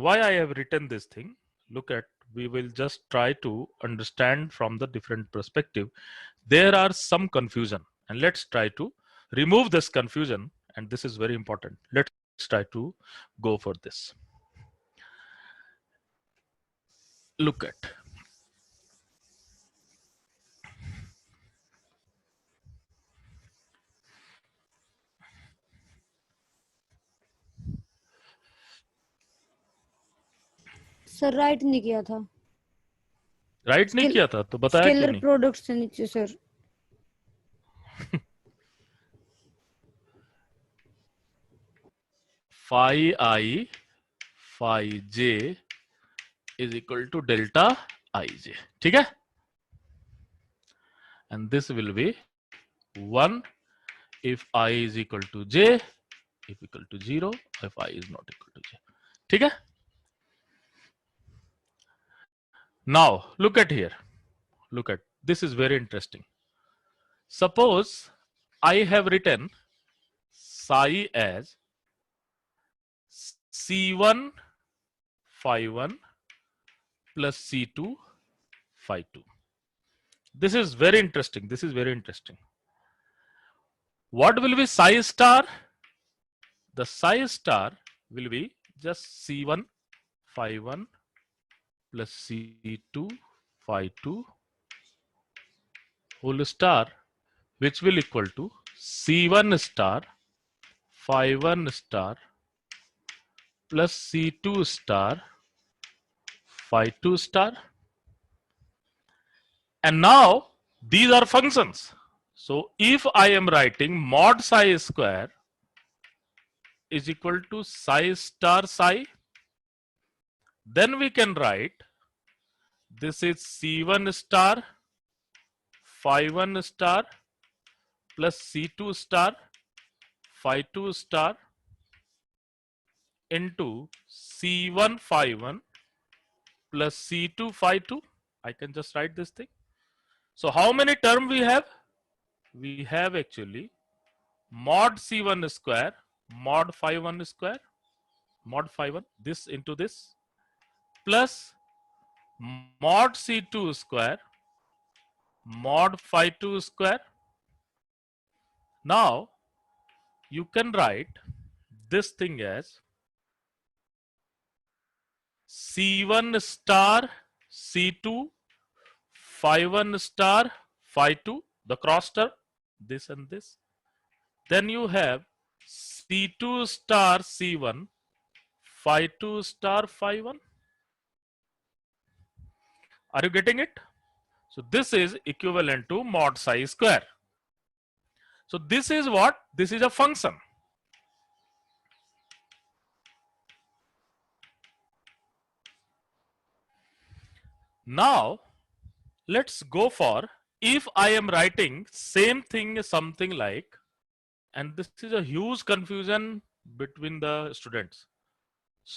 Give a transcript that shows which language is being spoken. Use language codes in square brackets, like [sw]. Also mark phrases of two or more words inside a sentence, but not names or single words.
[en] Why I have written this thing? Look at, we will just try to understand from the different perspective. There are some confusion, and let's try to remove this confusion, and this is very important. Let's try to go for this. Look at, [hi] सर राइट नहीं किया था राइट नहीं किया था तो बताया क्यों [en] स्केलर [hi] नहीं? प्रोडक्ट से नीचे सर [en] phi I, phi j is equal to delta ij. [hi] ठीक है? [en] And this will be 1 if I is equal to j, if equal to 0, if I is not equal to j. [hi] ठीक है? [en] Now look at here. Look at, this is very interesting. Suppose I have written psi as C1 phi 1 plus C2 phi 2. This is very interesting. This is very interesting. What will be psi star? The psi star will be just C1 phi 1 plus C2 phi 2 whole star, which will equal to C1 star phi 1 star plus C2 star phi 2 star. And now these are functions. So if I am writing mod psi square is equal to psi star psi, then we can write this is C1 star phi 1 star plus C2 star phi 2 star into C1 phi 1 plus C2 phi 2. I can just write this thing. So how many terms we have? We have actually mod C1 square, mod phi 1 square, mod phi 1, this into this, plus mod C2 square, mod phi 2 square. Now you can write this thing as C1 star C2 phi 1 star phi 2, the cross term, this and this. Then you have C2 star C1 phi 2 star phi 1. Are you getting it? So this is equivalent to mod psi square. So this is what? This is a function. Now let's go for, if I am writing same thing something like, and this is a huge confusion between the students.